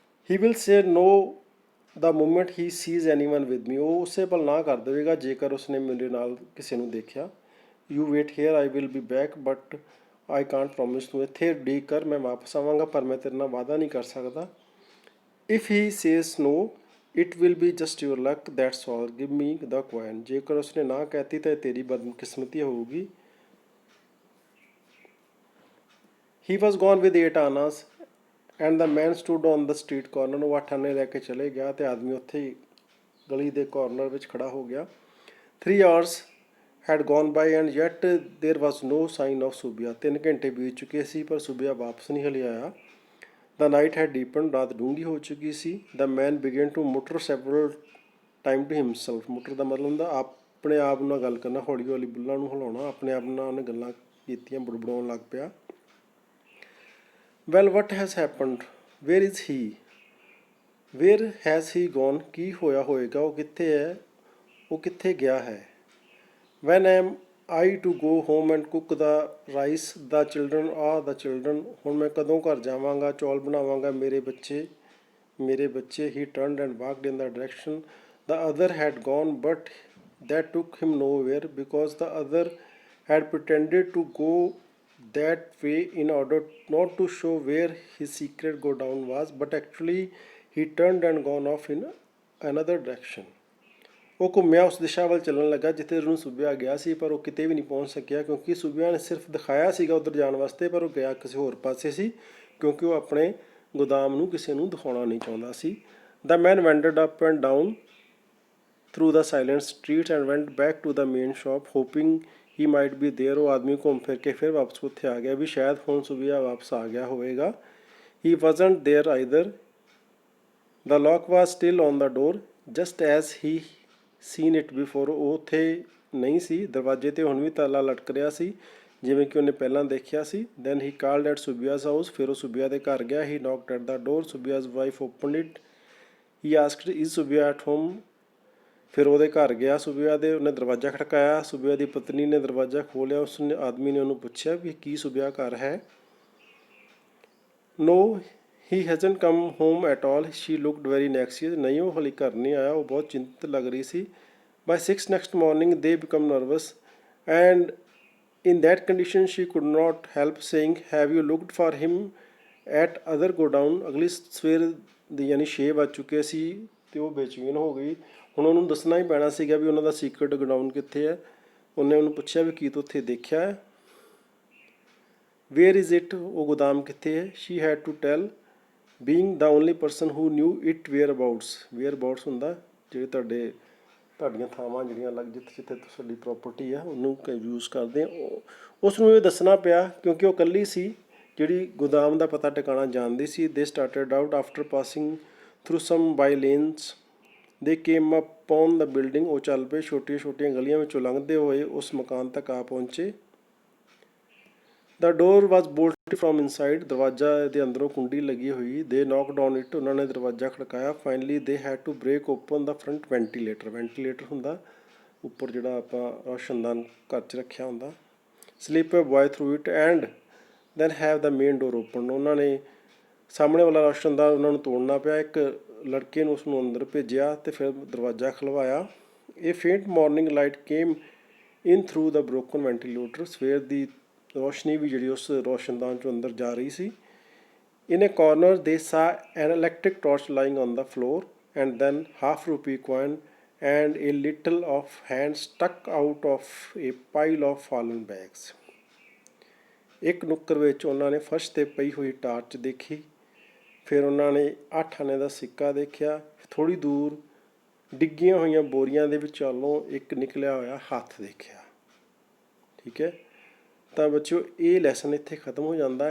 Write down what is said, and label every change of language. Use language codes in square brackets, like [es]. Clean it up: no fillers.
[en] He will say no the moment he sees anyone with me, [pa] ਉਹ ਉਸੇ ਪਲ ਨਾ ਕਰ ਦੇਵੇਗਾ ਜੇਕਰ ਉਸਨੇ ਮੇਰੇ ਨਾਲ ਕਿਸੇ ਨੂੰ ਦੇਖਿਆ। [en] You wait here, I will be back, but I can't promise, [pa] ਤੂੰ ਇੱਥੇ ਉਡੀਕ ਕਰ, ਮੈਂ ਵਾਪਸ ਆਵਾਂਗਾ ਪਰ ਮੈਂ ਤੇਰੇ ਨਾਲ ਵਾਅਦਾ ਨਹੀਂ ਕਰ ਸਕਦਾ। [en] If he says no, it will be just your luck, that's all, give me the coin, [pa] ਜੇਕਰ ਉਸਨੇ ਨਾ ਕਹਿਤੀ ਤਾਂ ਤੇਰੀ ਬਦਕਿਸਮਤੀ ਹੋਊਗੀ। [en] He was gone with 8 annas and the man stood on the street corner, [pa] ਉਹ 8 ਆਨੇ ਲੈ ਕੇ ਚਲੇ ਗਿਆ ਤੇ ਆਦਮੀ ਉੱਥੇ ਹੀ ਗਲੀ ਦੇ ਕਾਰਨਰ ਵਿੱਚ ਖੜਾ ਹੋ ਗਿਆ। [en] 3 hours had gone by and yet there was no sign of Subia. [pa] 3 ਘੰਟੇ ਬੀਤ ਚੁੱਕੇ ਸੀ ਪਰ ਸੁਬਿਆ ਵਾਪਸ ਨਹੀਂ ਹਲੇ ਆਇਆ। [en] The night had deepened, [pa] ਰਾਤ ਡੂੰਘੀ ਹੋ ਚੁੱਕੀ ਸੀ। [en] The man began to mutter several times to himself. [pa] mutter ਦਾ ਮਤਲਬ ਹੁੰਦਾ ਆਪਣੇ ਆਪ ਨਾਲ ਗੱਲ ਕਰਨਾ, ਹੌਲੀ ਹੌਲੀ ਬੁੱਲਾਂ ਨੂੰ ਹਿਲਾਉਣਾ, ਆਪਣੇ ਆਪ ਨਾਲ ਉਹਨੇ ਗੱਲਾਂ ਕੀਤੀਆਂ, ਬੁੜਬੁੜਾਉਣ ਲੱਗ ਪਿਆ। [en] Well, what has happened? Where is he? Where has he gone? [pa] ਕੀ ਹੋਇਆ ਹੋਏਗਾ? ਉਹ ਕਿੱਥੇ ਹੈ? ਉਹ ਕਿੱਥੇ ਗਿਆ ਹੈ? [en] When am I to go home and cook the rice? The children are the children. [pa] ਹੁਣ ਮੈਂ ਕਦੋਂ ਘਰ ਜਾਵਾਂਗਾ, ਚੌਲ ਬਣਾਵਾਂਗਾ, ਮੇਰੇ ਬੱਚੇ। [en] He turned and walked in the direction the other had gone, but that took him nowhere because the other had pretended to go that way in order not to show where his secret godown was, but actually he turned and gone off in another direction. [pa] ਉਹ ਘੁੰਮਿਆ ਉਸ ਦਿਸ਼ਾ ਵੱਲ ਚੱਲਣ ਲੱਗਾ ਜਿੱਥੇ ਉਹਨੂੰ ਸੁਬਿਆ ਗਿਆ ਸੀ, ਪਰ ਉਹ ਕਿਤੇ ਵੀ ਨਹੀਂ ਪਹੁੰਚ ਸਕਿਆ ਕਿਉਂਕਿ ਸੁਬਿਆ ਨੇ ਸਿਰਫ ਦਿਖਾਇਆ ਸੀਗਾ ਉੱਧਰ ਜਾਣ ਵਾਸਤੇ, ਪਰ ਉਹ ਗਿਆ ਕਿਸੇ ਹੋਰ ਪਾਸੇ ਸੀ ਕਿਉਂਕਿ ਉਹ ਆਪਣੇ ਗੋਦਾਮ ਨੂੰ ਕਿਸੇ ਨੂੰ ਦਿਖਾਉਣਾ ਨਹੀਂ ਚਾਹੁੰਦਾ ਸੀ। [en] The man wandered up and down through the silent streets and went back to the main shop hoping he might be there. [pa] ਉਹ ਆਦਮੀ ਘੁੰਮ ਫਿਰ ਕੇ ਫਿਰ ਵਾਪਸ ਉੱਥੇ ਆ ਗਿਆ ਵੀ ਸ਼ਾਇਦ ਹੁਣ ਸੁਬਿਆ ਵਾਪਸ ਆ ਗਿਆ ਹੋਵੇਗਾ। [en] He wasn't there either. The lock was still on the door just as he seen it before. [pa] ਉਹ ਉੱਥੇ ਨਹੀਂ ਸੀ, ਦਰਵਾਜ਼ੇ 'ਤੇ ਹੁਣ ਵੀ ਤਾਲਾ ਲਟਕ ਰਿਹਾ ਸੀ ਜਿਵੇਂ ਕਿ ਉਹਨੇ ਪਹਿਲਾਂ ਦੇਖਿਆ ਸੀ। [en] Then he called at Subia's house. [pa] ਫਿਰ ਉਹ ਸੁਬਿਆ ਦੇ ਘਰ ਗਿਆ। [en] He knocked at the door. Subia's wife opened it. He asked, is Subia at home? [pa] ਫਿਰ ਉਹਦੇ ਘਰ ਗਿਆ ਸੁਬਿਆ ਦੇ, ਉਹਨੇ ਦਰਵਾਜ਼ਾ ਖੜਕਾਇਆ। ਸੁਬਿਆ ਦੀ ਪਤਨੀ ਨੇ ਦਰਵਾਜ਼ਾ ਖੋਲ੍ਹਿਆ। ਉਸਨੇ ਆਦਮੀ ਨੇ ਉਹਨੂੰ ਪੁੱਛਿਆ ਵੀ ਕੀ ਸੁਬਿਆ ਘਰ ਹੈ? [en] No, he hasn't come home at all. She looked very anxious. [pa] ਨਹੀਂ, ਉਹ ਹਾਲੇ ਘਰ ਨਹੀਂ ਆਇਆ। ਉਹ ਬਹੁਤ ਚਿੰਤਤ ਲੱਗ ਰਹੀ ਸੀ। [en] By 6 next morning they become nervous and in that condition she could not help saying, have you looked for him at other godown? [pa] ਅਗਲੀ ਸਵੇਰ ਦੀ ਯਾਨੀ 6 ਵੱਜ ਚੁੱਕੇ ਸੀ ਅਤੇ ਉਹ ਬੇਚੈਨ ਹੋ ਗਈ। ਹੁਣ ਉਹਨੂੰ ਦੱਸਣਾ ਹੀ ਪੈਣਾ ਸੀਗਾ ਵੀ ਉਹਨਾਂ ਦਾ ਸੀਕਰਟ ਗੋਡਾਊਨ ਕਿੱਥੇ ਹੈ। ਉਹਨੇ ਉਹਨੂੰ ਪੁੱਛਿਆ ਵੀ ਕੀ ਤੂੰ ਉੱਥੇ ਦੇਖਿਆ ਹੈ? [en] Where is it? [pa] ਉਹ ਗੋਦਾਮ ਕਿੱਥੇ ਹੈ? [en] She had to tell being the only person who knew it whereabouts. [pa] whereabouts ਹੁੰਦਾ ਜਿਹੜੇ ਤੁਹਾਡੀਆਂ ਥਾਵਾਂ ਜਿਹੜੀਆਂ ਅਲੱਗ ਜਿੱਥੇ ਤੁਹਾਡੀ ਪ੍ਰੋਪਰਟੀ ਆ ਉਹਨੂੰ ਯੂਜ਼ ਕਰਦੇ ਆ। ਉਸ ਨੂੰ ਇਹ ਦੱਸਣਾ ਪਿਆ ਕਿਉਂਕਿ ਉਹ ਇਕੱਲੀ ਸੀ ਜਿਹੜੀ ਗੋਦਾਮ ਦਾ ਪਤਾ ਟਿਕਾਣਾ ਜਾਣਦੀ ਸੀ। [en] They started out after passing through some bylanes they came up on the building. [pa] ਉਹ ਚੱਲ ਪਏ ਛੋਟੀਆਂ ਛੋਟੀਆਂ ਗਲੀਆਂ ਵਿੱਚੋਂ ਲੰਘਦੇ ਹੋਏ ਉਸ ਮਕਾਨ ਤੱਕ ਆ ਪਹੁੰਚੇ। [en] The door was bolted from inside. [pa] ਦਰਵਾਜ਼ਾ ਦੇ ਅੰਦਰੋਂ ਕੁੰਡੀ ਲੱਗੀ ਹੋਈ। [en] They knocked on it. [pa] ਉਹਨਾਂ ਨੇ ਦਰਵਾਜ਼ਾ ਖੜਕਾਇਆ। [en] Finally they had to break open the front ventilator. [pa] ventilator ਹੁੰਦਾ ਉੱਪਰ ਜਿਹੜਾ ਆਪਾਂ ਰੋਸ਼ਨਦਾਨ ਘਰ 'ਚ ਰੱਖਿਆ ਹੁੰਦਾ। [en] Slip a boy through it and then have the main door open. [pa] ਉਹਨਾਂ ਨੇ ਸਾਹਮਣੇ ਵਾਲਾ ਰੋਸ਼ਨਦਾਨ ਉਹਨਾਂ ਨੂੰ ਤੋੜਨਾ ਪਿਆ। ਇੱਕ ਲੜਕੇ ਨੂੰ ਉਸ ਨੂੰ ਅੰਦਰ ਭੇਜਿਆ ਅਤੇ ਫਿਰ ਦਰਵਾਜ਼ਾ ਖੁਲਵਾਇਆ। [en] A faint morning light came in through the broken ventilator. [pa] ਸਵੇਰ ਦੀ ਰੋਸ਼ਨੀ ਵੀ ਜਿਹੜੀ ਉਸ ਰੋਸ਼ਨਦਾਨ 'ਚੋਂ ਅੰਦਰ ਜਾ ਰਹੀ ਸੀ। [en] In a corner they saw an electric torch lying on the floor and then half-rupee coin and a little of hand stuck out of a pile of fallen bags. [pa] ਇੱਕ ਨੁੱਕਰ ਵਿੱਚ ਉਹਨਾਂ ਨੇ ਫਰਸ਼ 'ਤੇ ਪਈ ਹੋਈ ਟਾਰਚ ਦੇਖੀ। ਫਿਰ ਉਹਨਾਂ ਨੇ 8 ਆਨੇ ਦਾ ਸਿੱਕਾ ਦੇਖਿਆ। ਥੋੜ੍ਹੀ ਦੂਰ ਡਿੱਗੀਆਂ ਹੋਈਆਂ ਬੋਰੀਆਂ ਦੇ ਵਿਚਾਲੋਂ ਇੱਕ ਨਿਕਲਿਆ ਹੋਇਆ ਹੱਥ ਦੇਖਿਆ। ਠੀਕ ਹੈ, ਤਾਂ ਬੱਚਿਓ ਇਹ ਲੈਸਨ ਇੱਥੇ ਖਤਮ ਹੋ ਜਾਂਦਾ।